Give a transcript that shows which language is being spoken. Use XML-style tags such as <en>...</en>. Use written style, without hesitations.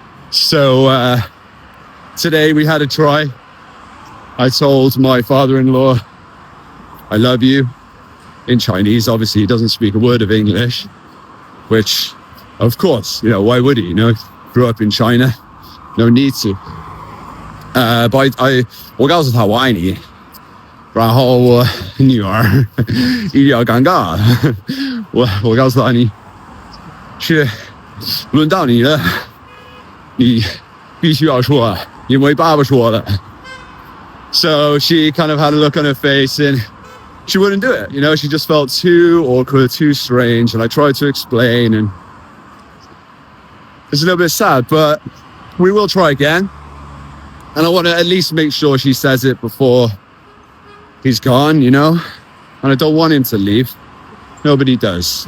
<en>So today we had a try. I told my father-in-law, I love you, in Chinese. Obviously, he doesn't speak a word of English, which, of course, why would he? Grew up in China, no need to. But</en> <zh>我告诉他我爱你，然后我女儿一定要尴尬，我告诉他你是轮到你了，你必须要说，因为爸爸说了。</zh> <en>So she kind of had a look on her face and she wouldn't do it. She just felt too awkward, too strange. And I tried to explain and it's a little bit sad, but we will try again. And I want to at least make sure she says it before he's gone, And I don't want him to leave. Nobody does.</en>